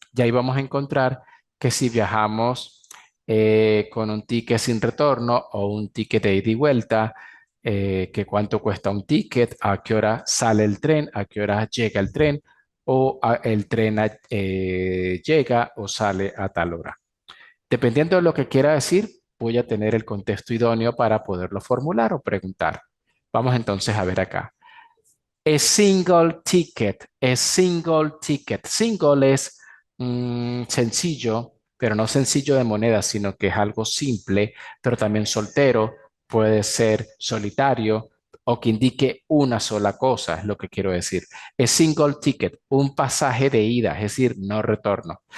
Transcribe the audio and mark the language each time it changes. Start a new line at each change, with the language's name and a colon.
Spanish: Y ahí vamos a encontrar que si viajamos con un ticket sin retorno o un ticket de ida y vuelta, que cuánto cuesta un ticket, a qué hora sale el tren, a qué hora llega el tren, o el tren llega o sale a tal hora. Dependiendo de lo que quiera decir, voy a tener el contexto idóneo para poderlo formular o preguntar. Vamos entonces a ver acá.
English: A single ticket, a single ticket.
Spanish: Single es sencillo, pero no sencillo de moneda, sino que es algo simple, pero también soltero, puede ser solitario o que indique una sola cosa, es lo que quiero decir.
English: A single ticket,
Spanish: un pasaje de ida, es decir, no retorno.